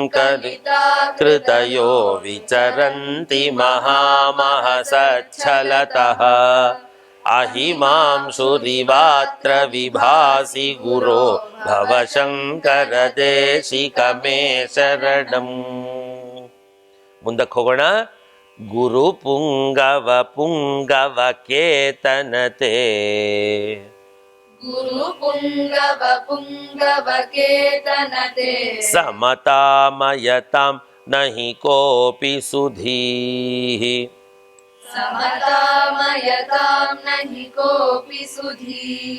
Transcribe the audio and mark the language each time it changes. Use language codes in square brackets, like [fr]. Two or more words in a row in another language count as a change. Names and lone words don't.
[sa] कृतयो विचरन्ति महामहसच्छलतः अहिमांशुरिवात्र विभासि गुरो भवशङ्करदेशिकमे शरणम् [kn] ಮುಂದಕ್ಕೆ ಹೋಗೋಣ [sa] ಗುರು ಪುಂಗವ ಪುಂಗವ ಕೇತನತೆ गुरु पुंगव केतनते समतामयतां नहि कोऽपि सुधीः समतामयतां नहि कोऽपि सुधीः